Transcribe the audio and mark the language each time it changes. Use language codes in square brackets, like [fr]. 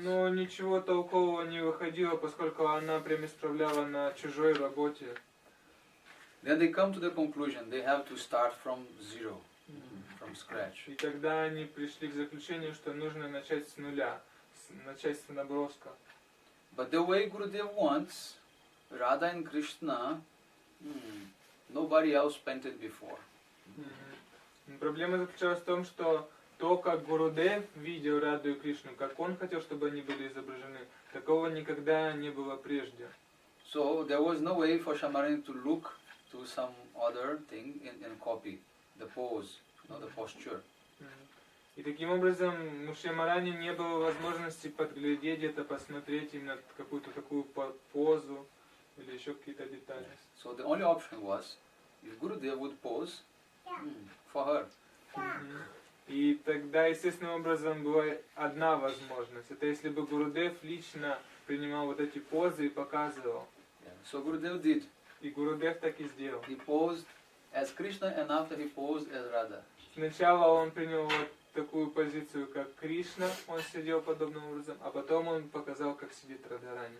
[ru] Но ничего толкового не выходило, поскольку она прям исправляла на чужой работе. [en] Then they come to the conclusion they have to start from zero, from scratch. [ru] И тогда они пришли к заключению, что нужно начать с нуля, начать с наброска. [en] But the way Gurudev wants, Radha and Krishna, nobody else painted before. [ru] Проблема заключалась в том, что то, как Гурудев видел Раду и Кришну, как он хотел, чтобы они были изображены, такого никогда не было прежде. [en] So there was no way for Shamarani to look to some other thing and copy the pose, the posture. [ru] И таким образом у Шьямарани не было возможности подглядеть это, посмотреть именно какую-то такую позу или еще какие-то детали. [en] So the only option was, if Gurudev would pose for her. [ru] И тогда, естественным образом, была одна возможность. Это если бы Гурудев лично принимал вот эти позы и показывал. [en] Yeah. So Gurudev did. [ru] И Гурудев так и сделал. [en] He posed as Krishna and after he posed as Radha. [ru] Сначала он принял вот такую позицию, как Кришна, он сидел подобным образом, а потом он показал, как сидит Радхарани.